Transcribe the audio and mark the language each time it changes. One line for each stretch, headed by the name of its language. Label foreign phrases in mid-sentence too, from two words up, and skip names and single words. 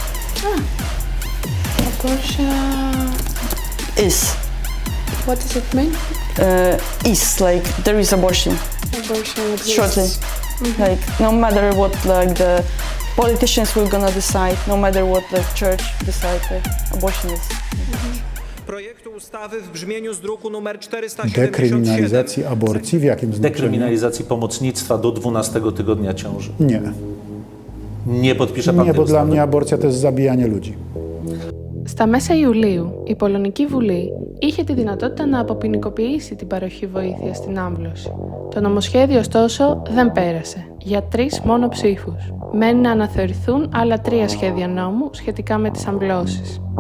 English: Abortion Is. What does it mean? Is like there is abortion. Abortion exists. Shortly. Like no matter what like the politicians will gonna decide, no matter what the church decide, like, abortion is.
Polish: Projektu ustawy w brzmieniu z druku nr 477. Dekryminalizacji aborcji w jakim znaczeniu? Dekryminalizacji pomocnictwa do 12 tygodnia ciąży. Nie. Nie podpisze pan Nie, tej bo dla ustawy? mnie aborcja to jest zabijanie ludzi.
Greek: Στα μέσα Ιουλίου, η Πολωνική Βουλή είχε τη δυνατότητα να αποποινικοποιήσει την παροχή βοήθειας στην άμβλωση. Το νομοσχέδιο, ωστόσο, δεν πέρασε, για 3 μόνο ψήφους. Μένει να αναθεωρηθούν άλλα 3 σχέδια νόμου σχετικά με τις αμβλώσεις.